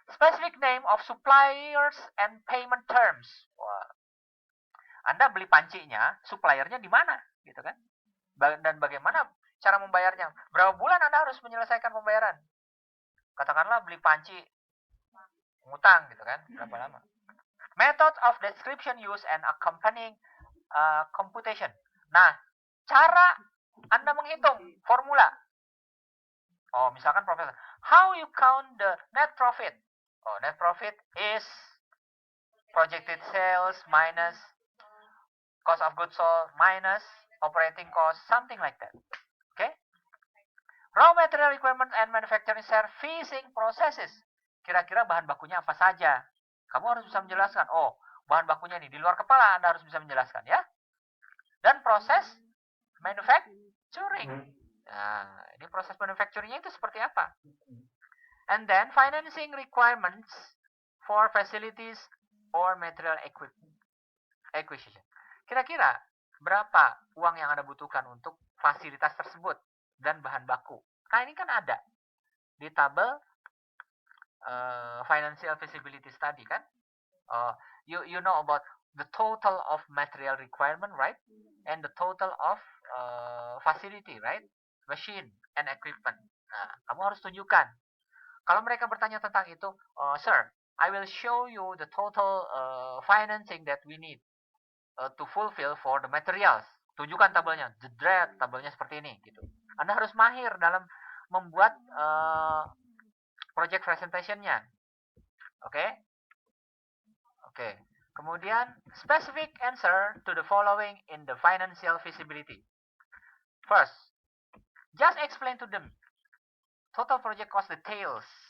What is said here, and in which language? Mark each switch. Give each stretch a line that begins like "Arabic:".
English: Specific name of suppliers and payment terms.
Indonesian: Wah. Anda beli pancinya, suppliernya di mana, gitu kan? Dan bagaimana cara membayarnya? Berapa bulan Anda harus menyelesaikan pembayaran? Katakanlah beli panci, ngutang, gitu kan? Berapa lama?
English: Method of description use and accompanying computation.
Indonesian: Nah, cara Anda menghitung formula. Oh, misalkan profesor,
English: how you count the net profit? Oh, net profit is projected sales minus cost of goods sold minus operating cost, something like that. Okay? Raw material requirement and manufacturing servicing processes.
Indonesian: Kira-kira bahan bakunya apa saja? Kamu harus bisa menjelaskan. Oh, bahan bakunya ini di luar kepala Anda harus bisa menjelaskan ya. Dan proses manufacturing. Nah, ini proses manufacturingnya itu seperti apa?
English: And then financing requirements for facilities or material acquisition.
Indonesian: Kira-kira berapa uang yang Anda butuhkan untuk fasilitas tersebut dan bahan baku? Nah, ini kan ada di tabel financial feasibility study kan?
English: You know about the total of material requirement, right? And the total of facility, right? Machine and equipment.
Indonesian: Nah, kamu harus tunjukkan. Kalau mereka bertanya tentang itu,
English: sir, I will show you the total financing that we need to fulfill for the materials.
Indonesian: Tunjukkan tabelnya, jedret, tabelnya seperti ini, gitu. Anda harus mahir dalam membuat project presentation-nya. Oke? Oke.
English: Kemudian, specific answer to the following in the financial feasibility. First, just explain to them total project cost details.